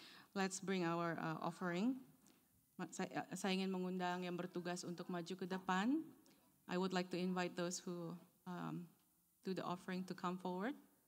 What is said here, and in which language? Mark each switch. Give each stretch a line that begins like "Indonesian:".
English: Let's bring our offering.
Indonesian: Saya ingin mengundang yang bertugas untuk maju ke depan.
English: I would like to invite those who do the offering to come forward.